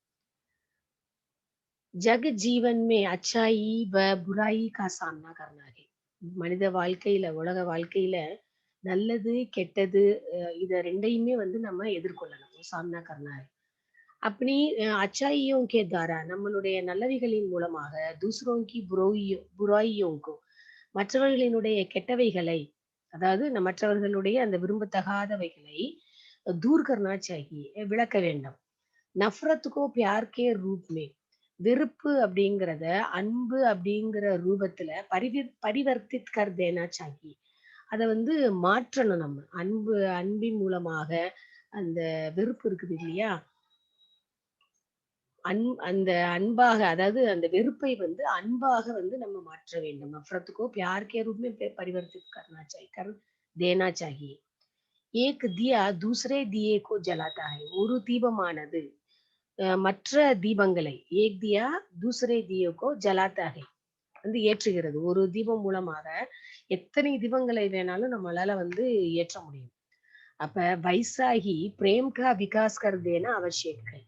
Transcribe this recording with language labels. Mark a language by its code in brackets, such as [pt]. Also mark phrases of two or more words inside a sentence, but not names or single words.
[hi] जग जीवन में अच्छाई व बुराई का सामना करना है. [ta] மனித வாழ்க்கையில, உலக வாழ்க்கையில நல்லது, கெட்டது இத 2யுமே வந்து நம்ம எதிர்கொள்ளணும். [hi] सामना करना है. [ta] அப்படி [hi] अच्छाइयों के द्वारा [ta] நம்மளுடைய நல்லவைகளின் மூலமாக [hi] दूसरों की बुराइयों को [ta] மற்றவர்களினுடைய கெட்டவைகளை, அதாவது மற்றவர்களுடைய அந்த விரும்பத்தகாதவைகளை [hi] दूर करना चाहिए [ta] விளக்க வேண்டும். [hi] नफ़रत को प्यार के रूप में [ta] வெறுப்பு அப்படிங்கிறத அன்பு அப்படிங்கிற ரூபத்துல [hi] परिवर्तित कर देना चाहिए. [ta] அத வந்து மாற்றணும் நம்ம. அன்பின் மூலமாக அந்த வெறுப்பு இருக்குது இல்லையா? அந்த அன்பாக அதாவது அந்த வெறுப்பை வந்து அன்பாக வந்து நம்ம மாற்ற வேண்டும். [hi] நஃப்ரத்துக்கோ प्यार के रूप में परिवर्तित करना चाहिए कर देना चाहिए. एक दिया दूसरे दिए को जलाता है. [ta] ஒரு தீபமானது மற்ற தீபங்களை [hi] एक दिया दूसरे दियों को जलाता है [ta] வந்து ஏற்றுகிறது. ஒரு தீபம் மூலமாக எத்தனை தீபங்களை வேணாலும் நம்மளால வந்து ஏற்ற முடியும். [hi] அப்ப वैसे ही प्रेम का विकास कर देना आवश्यक है.